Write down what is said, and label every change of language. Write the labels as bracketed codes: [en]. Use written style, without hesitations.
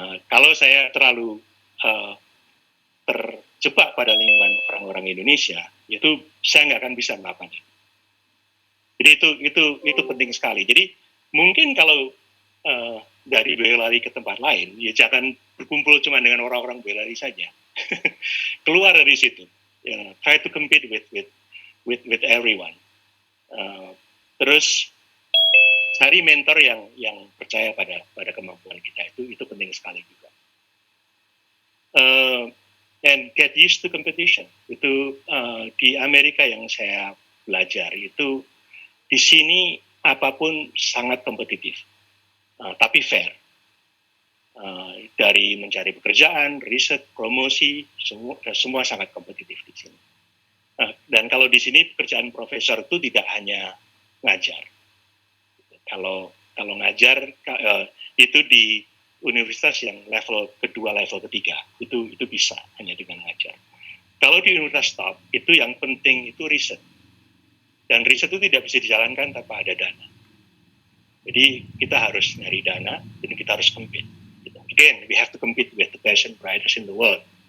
[id] Kalau saya terlalu terjebak pada lingkungan orang-orang Indonesia, itu saya nggak akan bisa melakukan itu. Jadi itu penting sekali. Jadi mungkin kalau dari Boyolali ke tempat lain, ya jangan berkumpul cuma dengan orang-orang Boyolali saja. Keluar dari situ. [en] Try to compete with everyone. [id] Terus cari mentor yang percaya pada kemampuan kita, itu penting sekali juga. [en] And get used to competition. [id] Itu di Amerika yang saya belajar itu, di sini apapun sangat kompetitif, tapi fair. Dari mencari pekerjaan, riset, promosi, semua sangat kompetitif di sini. Dan kalau di sini pekerjaan profesor itu tidak hanya ngajar. Kalau ngajar itu di universitas yang level kedua, level ketiga, itu bisa hanya dengan ngajar. Kalau di universitas top, itu yang penting itu riset. Dan riset itu tidak bisa dijalankan tanpa ada dana. Jadi kita harus nyari dana, dan kita harus compete. [en] Again, we have to compete with the best and brightest in the world.